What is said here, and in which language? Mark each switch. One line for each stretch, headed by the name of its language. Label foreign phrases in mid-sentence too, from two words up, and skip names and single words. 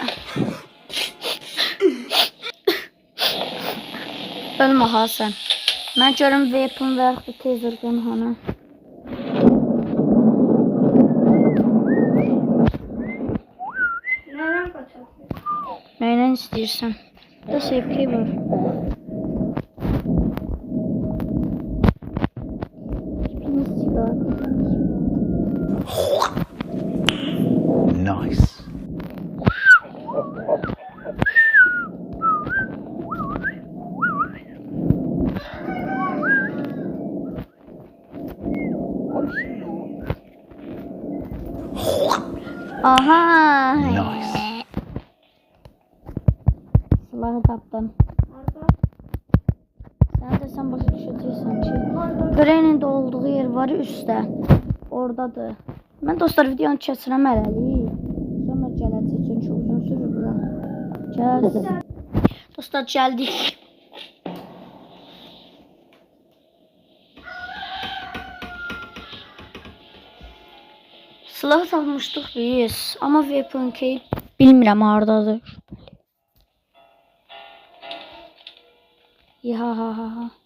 Azerbaijani: Ölmə ha sən. Mən görüm weapon və yaxud
English: taser gun
Azerbaijani: hanı. Nəylə qaçarsın? Nəylə istəyirsən? Da sevki var. Nice. Aha. Nice. Silahı tapdım.
Turkish: Sen başa düşeceksin ki Green'in de olduğu yer var üstte.
Azerbaijani: Oradadır. Ben dostlar videonu keçirəm hələlik. Sonra gələcək çünki uzun sürür bura. Gəl. Dostlar geldik. Silah tapmışdıq biz. Ama
English: weapon key
Azerbaijani: bilmirəm hardadır. Ya.